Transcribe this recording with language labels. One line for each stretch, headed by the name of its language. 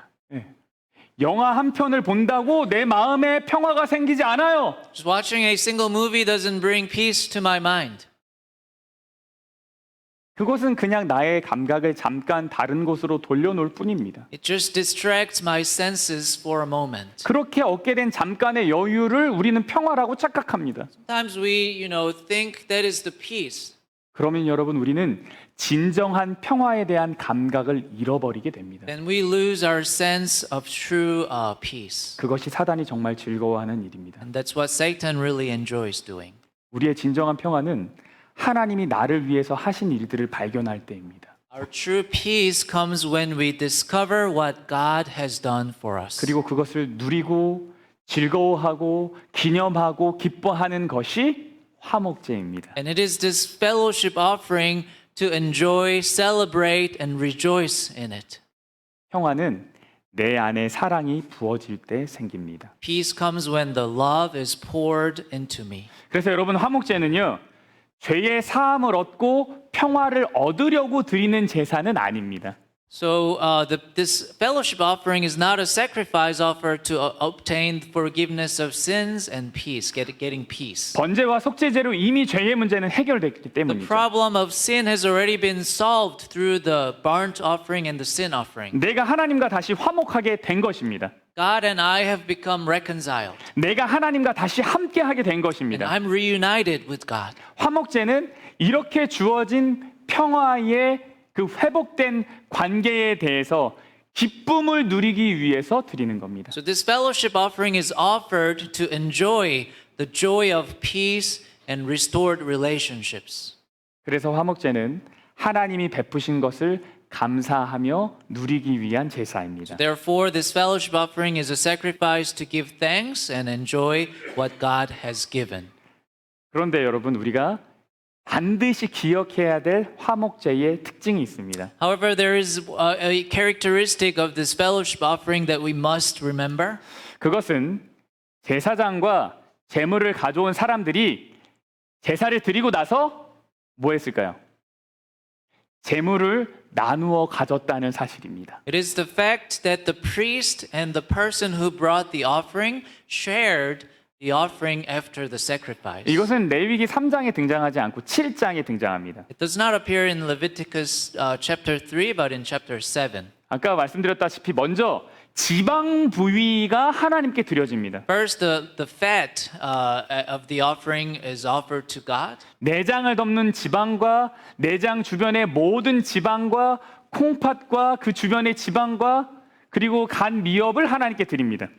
Korean: 네. 영화 한 편을 본다고 내 마음에 평화가 생기지 않아요.
English: Just watching a single movie doesn't bring peace to my mind.
Korean: 그것은 그냥 나의 감각을 잠깐 다른 곳으로 돌려놓을 뿐입니다.
English: It just distracts my senses for a moment.
Korean: 그렇게 얻게 된 잠깐의 여유를 우리는 평화라고 착각합니다.
English: Sometimes we, think that is the peace.
Korean: 그러면 여러분 우리는 진정한 평화에 대한 감각을 잃어버리게 됩니다.
English: Then we lose our sense of true peace.
Korean: 그것이 사단이 정말 즐거워하는 일입니다.
English: And that's what Satan really enjoys doing.
Korean: 우리의 진정한 평화는 하나님이 나를 위해서 하신 일들을 발견할 때입니다.
English: Our true peace comes when we discover what God has done for us.
Korean: 그리고 그것을 누리고 즐거워하고 기념하고 기뻐하는 것이 화목제입니다.
English: And it is this fellowship offering to enjoy, celebrate, and rejoice in it.
Korean: 평화는 내 안에 사랑이 부어질 때 생깁니다.
English: Peace comes when the love is poured into me.
Korean: 그래서 여러분 화목제는요. 죄의 사함을 얻고 평화를 얻으려고 드리는 제사는 아닙니다.
English: So this fellowship offering is not a sacrifice offer to obtain forgiveness of sins and peace, getting peace.
Korean: 번제와 속죄제로 이미 죄의 문제는 해결됐기
English: The
Korean: 때문이죠.
English: problem of sin has already been solved through the burnt offering and the sin offering.
Korean: 내가 하나님과 다시 화목하게 된 것입니다.
English: God and I have become reconciled.
Korean: 내가 하나님과 다시 함께하게 된
English: And
Korean: 것입니다.
English: I'm reunited with God.
Korean: 화목제는 이렇게 주어진 평화의 그 회복된 관계에 대해서 기쁨을 누리기 위해서 드리는 겁니다.
English: So this fellowship offering is offered to enjoy the joy of peace and restored relationships.
Korean: 그래서 화목제는 하나님이 베푸신 것을 감사하며 누리기 위한 제사입니다.
English: Therefore, this fellowship offering is a sacrifice to give thanks and enjoy what God has given.
Korean: 그런데 여러분 우리가 반드시 기억해야 될 화목제의 특징이 있습니다.
English: However, there is a characteristic of this fellowship offering that we must remember.
Korean: 그것은 제사장과 제물을 가져온 사람들이 제사를 드리고 나서 뭐 했을까요? 제물을 나누어 가졌다는 사실입니다.
English: It is the fact that the priest and the person who brought the offering shared the offering after the sacrifice.
Korean: 이것은 레위기 3장에 등장하지 않고 7장에 등장합니다.
English: It does not appear in Leviticus chapter 3, but in chapter 7.
Korean: 아까 말씀드렸다시피 먼저 지방 부위가 하나님께 드려집니다.
English: First, the fat of the offering is offered to God.
Korean: 내장을 덮는 지방과 내장 주변의 모든 지방과 콩팥과 그 주변의 지방과 그리고 간 미엽을 하나님께 드립니다.